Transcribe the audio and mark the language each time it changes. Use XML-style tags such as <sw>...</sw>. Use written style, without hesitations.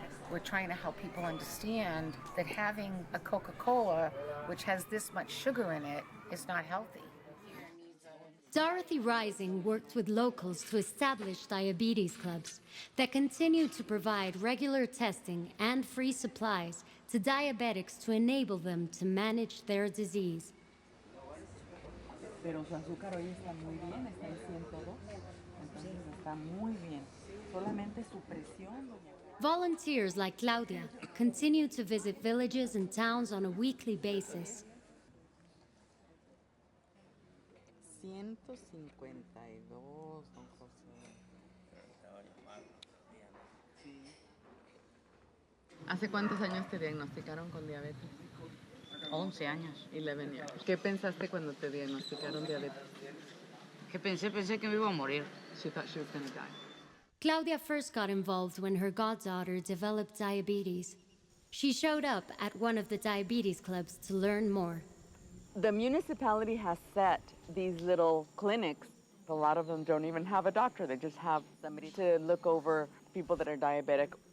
<en>We're trying to help people understand that having a Coca-Cola, which has this much sugar in it, is not healthy. Dorothy Rising worked with locals to establish diabetes clubs that continue to provide regular testing and free supplies to diabetics to enable them to manage their disease.</en> <es>Pero su azúcar hoy está muy bien, está en 102, entonces está muy bien. Solamente su presión, doña.</es> <en>Volunteers like Claudia continue to visit villages and towns on a weekly basis.</en> <es>152, don José. Sí. ¿Hace cuántos años te diagnosticaron con diabetes? 11 años.</es> <en>11 years.</en> <es>¿Qué pensaste cuando te diagnosticaron diabetes? ¿Qué pensé? Pensé que me iba a morir.</es> <en>She thought she was going to die. Claudia first got involved when her goddaughter developed diabetes. She showed up at one of the diabetes clubs to learn more. The municipality has set these little clinics. A lot of them don't even have a doctor. They just have somebody to look over people that are diabetic.</en>